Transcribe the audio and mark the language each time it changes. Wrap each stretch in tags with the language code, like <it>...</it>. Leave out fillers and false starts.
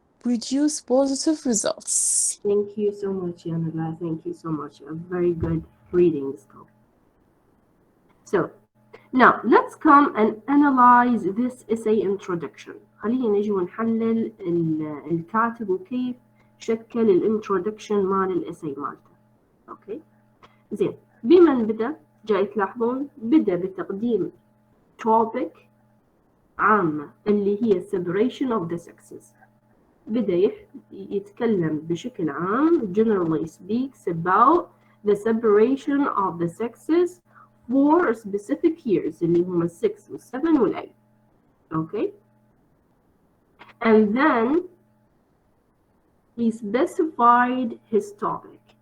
<en>produce positive results. Thank you so much, Yanala. Thank you so much. A very good reading skill. So now let's come and analyze this essay introduction.</en> <ar>خلينا نجي ونحلل الكاتب وكيف شكل الانترودكشن مال الاساي مالته. اوكي زين، بمن بدأ؟ جاي تلاحظون بدأ بتقديم topic عامة اللي هي</ar> <en>separation of the sexes.</en> <ar>بدأ يتكلم بشكل عام</ar> <en>generally speaks about the separation of the sexes for specific years</en> <ar>اللي هم 6 و 7 و 8.</ar> <en>Okay, and then he specified his topic.</en>